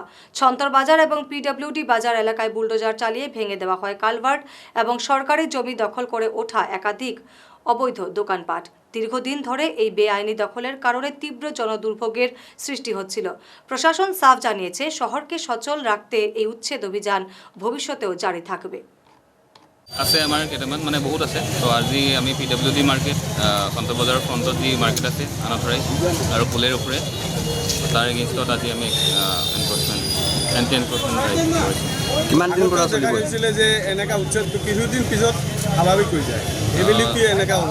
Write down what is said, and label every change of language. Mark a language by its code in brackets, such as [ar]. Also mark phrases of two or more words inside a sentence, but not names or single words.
[bn] ছন্তর বাজার এবং পিডব্লিউডি বাজার এলাকায় বুলডোজার চালিয়ে ভেঙে দেওয়া হয় কালভার্ট এবং সরকারি জমি দখল করে ওঠা একাধিক অবৈধ দোকানপাট। দীর্ঘদিন ধরে এই বেআইনি দখলের কারণে তীব্র জনদুর্ভোগের সৃষ্টি হচ্ছিল। প্রশাসন সাফ জানিয়েছে, শহরকে সচল রাখতে এই উচ্ছেদ অভিযান ভবিষ্যতেও জারি থাকবে। [as] আছে আমাৰ কেইটামান মানে বহুত আছে। তো আজি আমি PWD মাৰ্কেট, সন্ত বজাৰৰ ফ্ৰণ্টত যি মাৰ্কেট আছে আনাথৰাই আৰু পুলেৰ ওপৰে, তাৰ এগেইনষ্টত আজি আমি [en] anti enforcement drive [as] কৰিছোঁ। কিমান দিন পৰা চলিছিলে যে এনেকা উচ্ছেদ কিছুদিন পিছত স্বাভাৱিক হৈ যায়, এইবেলি কি এনেকা হ'ব?